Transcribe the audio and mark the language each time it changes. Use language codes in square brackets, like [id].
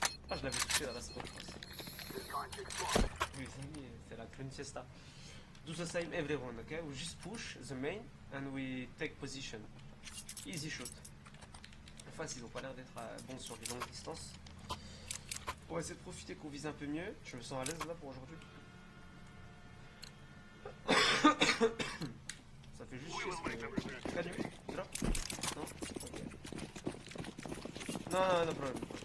[fr] Ah, je l'avais touché dans la smoke, je pense. Oui, c'est la clean siesta. [en] Do the same everyone, okay? We just push the main and we take position. Easy shoot. [fr] En face, ils ont pas l'air d'être bons sur les longues distances. On va essayer de profiter qu'on vise un peu mieux. Je me sens à l'aise là pour aujourd'hui. Ça fait juste chier ce que... Calme, drop. Non? Ok. Non, problème.